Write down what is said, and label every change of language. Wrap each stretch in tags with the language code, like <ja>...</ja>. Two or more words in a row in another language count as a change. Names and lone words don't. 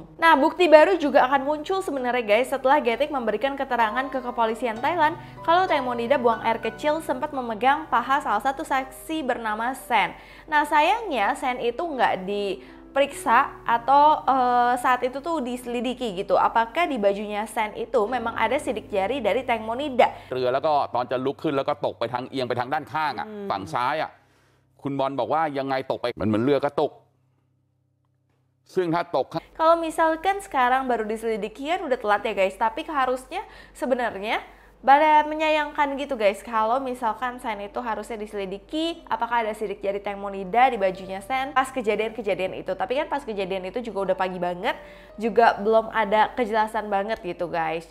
<id>Nah, bukti baru juga akan muncul sebenarnya guys setelah Getik memberikan keterangan ke kepolisian Thailand kalau Tengmonida buang air kecil sempat memegang paha salah satu saksi bernama Sen. Nah, sayangnya Sen itu nggak diperiksa atau saat itu tuh diselidiki gitu. Apakah di bajunya Sen itu memang ada sidik jari dari Tengmonida?</id> <th>เรือแล้วก็ตอนจะลุกขึ้นแล้วก็ตกไปทางเอียงไปทางด้านข้างอ่ะฝั่งซ้ายอ่ะคุณบอลบอกว่ายังไงตกไปมันเหมือนเรือกระตุกซึ่งถ้าตก</th> <id>Kalau misalkan sekarang baru diselidiki kan udah telat ya guys, tapi harusnya sebenarnya pada menyayangkan gitu guys kalau misalkan Sen itu harusnya diselidiki apakah ada sidik jari Tengmonida di bajunya Sen pas kejadian-kejadian itu. Tapi kan pas kejadian itu juga udah pagi banget, juga belum ada kejelasan banget gitu guys.</id>